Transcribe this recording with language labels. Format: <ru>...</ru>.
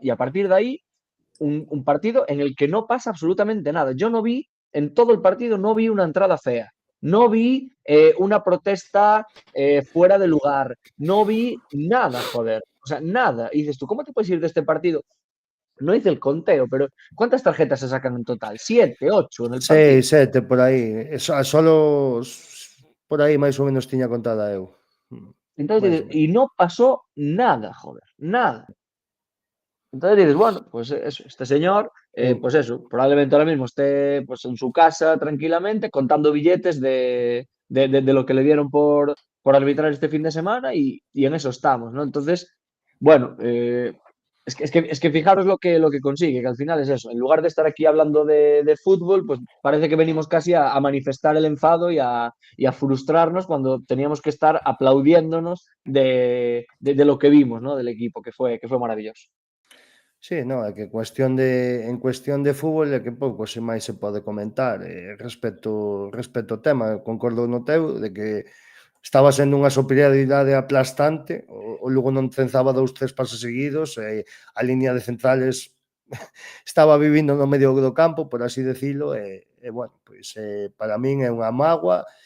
<es>Y a partir de ahí, un partido en el que no pasa absolutamente nada. Yo no vi, en todo el partido, no vi una entrada fea. no vi una protesta fuera de lugar, no vi nada, joder, o sea, nada. Y dices tú, ¿cómo te puedes ir de este partido? No hice el conteo, pero ¿cuántas tarjetas se sacan en total? 7, 8 en el partido.</es> <gl>6, 7, por aí. Solo por aí máis ou menos tiña contada eu.</gl> <es>Entonces y menos. no pasó nada, joder, nada. Entonces dices, bueno, pues eso, este señor, pues eso, probablemente ahora mismo esté pues, en su casa tranquilamente contando billetes de lo que le dieron por arbitrar este fin de semana y en eso estamos, ¿no? Entonces, bueno, es que fijaros lo que consigue, que al final es eso. En lugar de estar aquí hablando de fútbol, pues parece que venimos casi a manifestar el enfado y a frustrarnos cuando teníamos que estar aplaudiéndonos de lo que vimos, ¿no? Del equipo, que fue maravilloso.</es> <gl>Sí, no, é que en cuestión de fútbol é que pouco se máis se pode comentar respecto ao tema. Concordo no teu de que estaba sendo unha superioridade aplastante, o Lugo non cenzaba 2-3 pases seguidos, a línea de centrales estaba vivindo no medio do campo, por así decirlo, bueno, pois para min é unha mágoa.</gl>